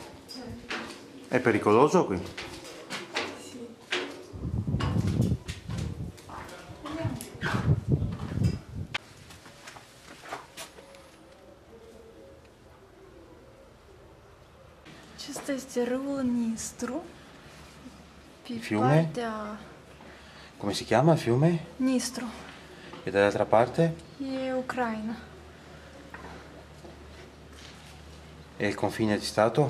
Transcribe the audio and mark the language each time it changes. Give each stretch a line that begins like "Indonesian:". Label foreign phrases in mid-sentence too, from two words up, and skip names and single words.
Italian: È pericoloso qui? Sì.
Romanian: Acesta este râul Nistru. Pe
Italian: Fiume?
Romanian: partea
Italian: Come si chiama il fiume? Nistru. E dall'altra parte? E Ucraina. È il confine di Stato?